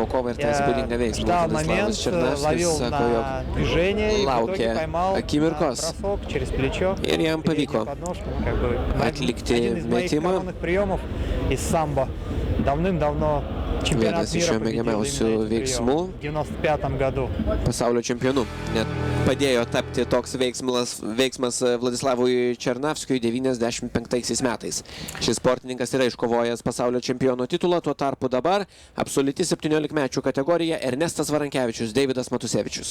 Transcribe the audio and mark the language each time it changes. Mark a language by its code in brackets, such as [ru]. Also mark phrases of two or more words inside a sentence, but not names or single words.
[ru] Я ждал момент, ловил на движение и в итоге поймал бросок через плечо. Переднюю подножку. Один из моих коронных приемов из самбо. Давным-давно чемпионат мира победил в 95 году. [lt] Pasaulio čempionu. Net padėjo tapti toks veiksmas Vladislavui Černavskiui 95 metais. Šis sportininkas yra iškovojęs pasaulio čempiono titulą, tuo tarpu dabar absoliuti 17-mečių kategorija Ernestas Varankevičius, Deividas Matusevičius.